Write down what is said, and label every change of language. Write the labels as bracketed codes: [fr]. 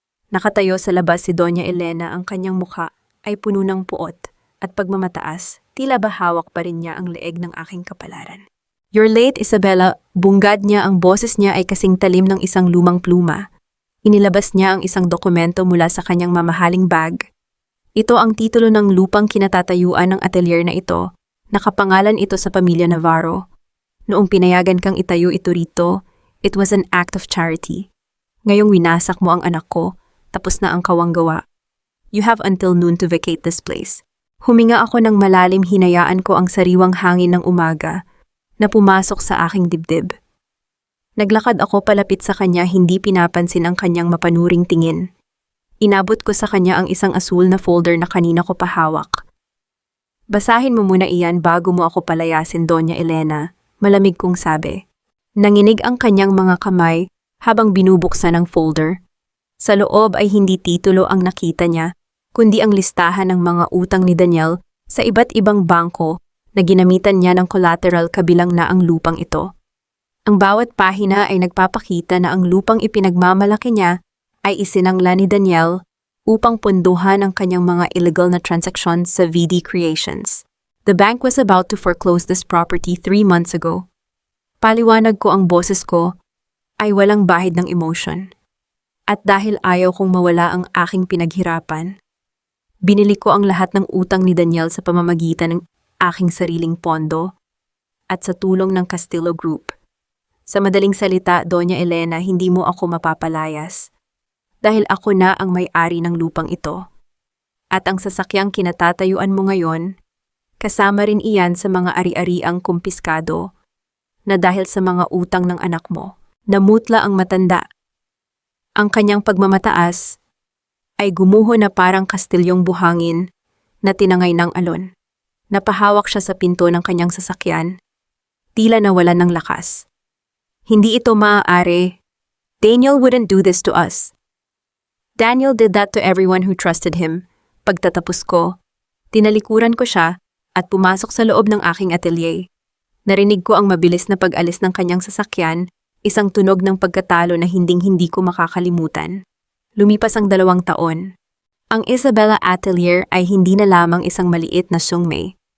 [tl] Nakatayo sa labas si Doña Elena, ang kanyang mukha ay puno ng puot at pagmamataas, tila ba hawak pa rin niya ang leeg ng aking kapalaran. [en] "You're late, [tl] Isabella," bungad niya. Ang boses niya ay kasing talim ng isang lumang pluma. Inilabas niya ang isang dokumento mula sa kanyang mamahaling bag. Ito ang titulo ng lupang kinatatayuan ng atelier na ito. Nakapangalan ito sa pamilya Navarro. Noong pinayagan kang itayo ito rito, [en] it was an act of charity. [tl] Ngayong winasak mo ang anak ko, tapos na ang kawanggawa. [en] You have until noon to vacate this place. [tl] Huminga ako ng malalim, hinayaan ko ang sariwang hangin ng umaga na pumasok sa aking dibdib. Naglakad ako palapit sa kanya, hindi pinapansin ang kanyang mapanuring tingin. Inabot ko sa kanya ang isang asul na folder na kanina ko pahawak. "Basahin mo muna iyan bago mo ako palayasin, Doña Elena," malamig kong sabi. Nanginig ang kanyang mga kamay habang binubuksan ang folder. Sa loob ay hindi titulo ang nakita niya, kundi ang listahan ng mga utang ni Daniel sa iba't ibang bangko na ginamitan niya ng collateral, kabilang na ang lupang ito. Ang bawat pahina ay nagpapakita na ang lupang ipinagmamalaki niya ay isinangla ni Daniel upang punduhan ang kanyang mga illegal na transactions sa VD Creations. [en] The bank was about to foreclose this property 3 months ago. [tl] Paliwanag ko, ang boses ko ay walang bahid ng emotion. At dahil ayaw kong mawala ang aking pinaghirapan, binili ko ang lahat ng utang ni Daniel sa pamamagitan ng aking sariling pondo at sa tulong ng Castillo Group. Sa madaling salita, Doña Elena, hindi mo ako mapapalayas dahil ako na ang may-ari ng lupang ito. At ang sasakyang kinatatayuan mo ngayon, kasama rin iyan sa mga ari-ariang kumpiskado na dahil sa mga utang ng anak mo. Namutla ang matanda. Ang kanyang pagmamataas ay gumuho na parang kastilyong buhangin na tinangay ng alon. Napahawak siya sa pinto ng kanyang sasakyan, tila nawalan ng lakas. "Hindi ito maaari. [en] Daniel wouldn't do this to us. Daniel did that to everyone who trusted him." [tl] Pagtatapos ko, tinalikuran ko siya at pumasok sa loob ng aking atelier. Narinig ko ang mabilis na pag-alis ng kanyang sasakyan, isang tunog ng pagkatalo na hinding-hindi ko makakalimutan. Lumipas ang 2 taon. Ang Isabella Atelier ay hindi na lamang isang maliit na sungmay.